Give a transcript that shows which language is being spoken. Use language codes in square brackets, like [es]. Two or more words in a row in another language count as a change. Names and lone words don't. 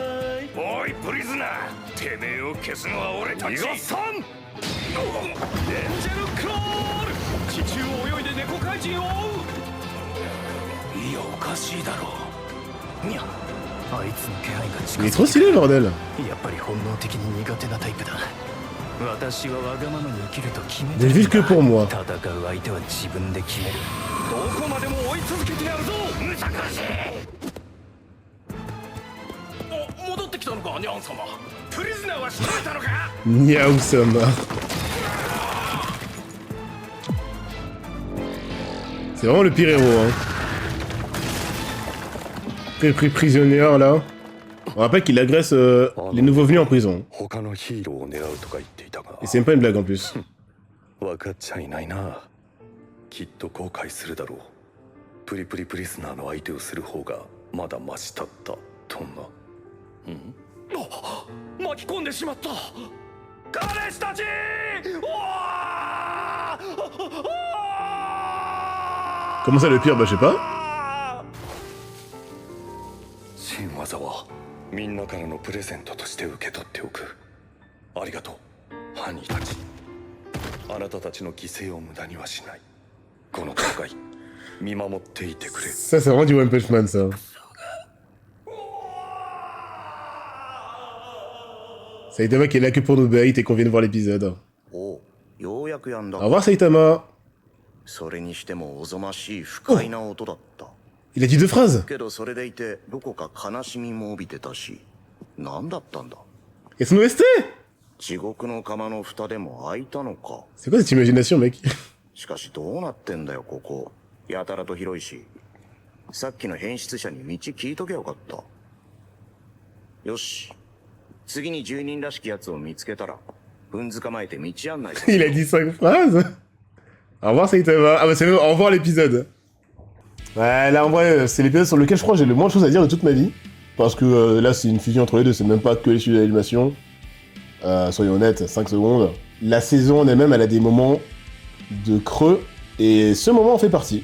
[ja] おいプリズナー、てめえを消すのは俺たち。逃がさん。エンジェルクロール。地中を泳いで猫怪人を追う。いやおかしいだろう。にゃ。あいつの気配が近 [fr] Il [ja] づ [fr] est trop stylé, bordel. [ja] やっぱり本能的に苦手なタイプだ。私はわがままに生きると決めて [fr] Ne vis que pour moi. [ja] 戦う相手は自分で決める。どこまでも追い続けてやるぞ。むさかしい。お、戻ってきたのかニャン様。プリズナーは仕留めたのか。 [fr] Niao-sama. C'est vraiment le pire héros, hein. Prisonnier, là. On rappelle qu'il agresse les nouveaux venus en prison. [ja] 他のヒーローを狙うとか言っていたが [fr] Et c'est même pas une blague en plus. [ja] 分かっちゃいないな。きっと後悔するだろう。プリプリプリスナーの相手をする方がまだマシだったとな。巻き込んでしまった。彼氏たち。 [fr] Comment ça le pire? Bah je sais pas. [ja] 新技はみんなからのプレゼントとして受け取っておく。ありがとう、ハニーたち。あなたたちの犠牲を無駄にはしない。この戦い見守っていてくれ。 [fr] Ça c'est vraiment du One Punch Man ça. Saitama qui est là que pour nous bait et qu'on vienne voir l'épisode. [ja] おう、ようやくやんだ [fr] Au。revoir Saitama. [ja] それにしてもおぞましい不快な音だった。 [fr] Il a dit 2 phrases. [ja] けどそれでいてどこか悲しみも帯びてたし、何だったんだ。 [fr] Et son OST. [ja] 地獄の釜の蓋でも開いたのか。 [fr] C'est quoi cette imagination mec? [ja] しかしどうなってんだよここ。やたらと広いし。さっきの変質者に道聞いとけよかった。よし。次に住人らしきやつを見つけたら、踏ん捕まえて道案内する。 [fr] Il a dit 5 phrases. Au revoir Saitama. Ah bah c'est même au revoir l'épisode. Ouais là en vrai c'est l'épisode sur lequel je crois que j'ai le moins de choses à dire de toute ma vie. Parce que là c'est une fusion entre les deux, c'est même pas que les studios d'animation. Soyons honnêtes, 5 secondes. La saison en elle-même elle a des moments de creux et ce moment en fait partie.